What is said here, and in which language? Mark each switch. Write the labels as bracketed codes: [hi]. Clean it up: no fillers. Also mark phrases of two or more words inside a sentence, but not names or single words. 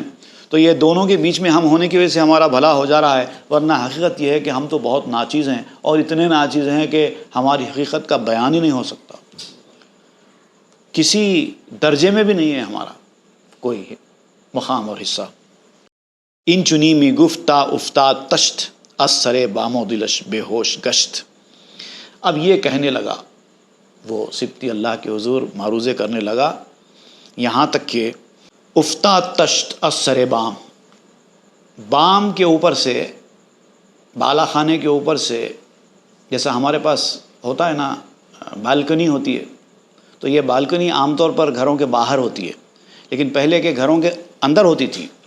[ur] تو یہ دونوں کے بیچ میں ہم ہونے کی وجہ سے ہمارا بھلا ہو جا رہا ہے، ورنہ حقیقت یہ ہے کہ ہم تو بہت ناچیز ہیں، اور اتنے ناچیز ہیں کہ ہماری حقیقت کا بیان ہی نہیں ہو سکتا. کسی درجے میں بھی نہیں ہے ہمارا کوئی مقام اور حصہ. [fa] ان چنی می گفتہ افتاد تشت، از سرے بام و دلش بے ہوش گشت. [ur] اب یہ کہنے لگا، وہ سبتی اللہ کے حضور معروضے کرنے لگا، یہاں تک کہ [fa] افتاد تشت از سرے بام، [ur] بام کے اوپر سے، بالا خانے کے اوپر سے، جیسا ہمارے پاس ہوتا ہے نا بالکنی ہوتی ہے، تو یہ بالکنی عام طور پر گھروں کے باہر ہوتی ہے، لیکن پہلے کے گھروں کے اندر ہوتی تھی.